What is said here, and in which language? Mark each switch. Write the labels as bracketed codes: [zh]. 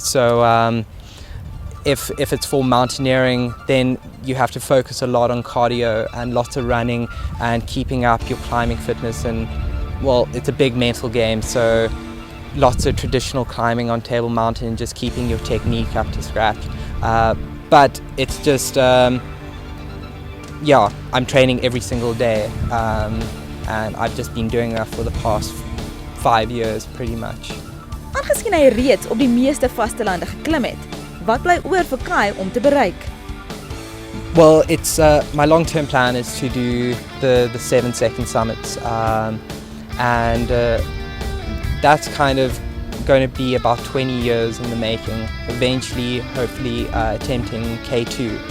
[en] So if it's for mountaineering, then you have to focus a lot on cardio and lots of running and keeping up your climbing fitness, and well, it's a big mental game, so lots of traditional climbing on Table Moutain, just keeping your technique up to scratch, but it's just yeah, I'm training every single day, and I've just been doing that for the past 5 years pretty much. [af] Aangesien hy reeds op die meeste vastelande geklim het, wat bly oor vir Kai om te bereik? [en] Well, it's my long-term plan is to do the 7-second summits, and that's kind of going to be about 20 years in the making, eventually hopefully attempting K2.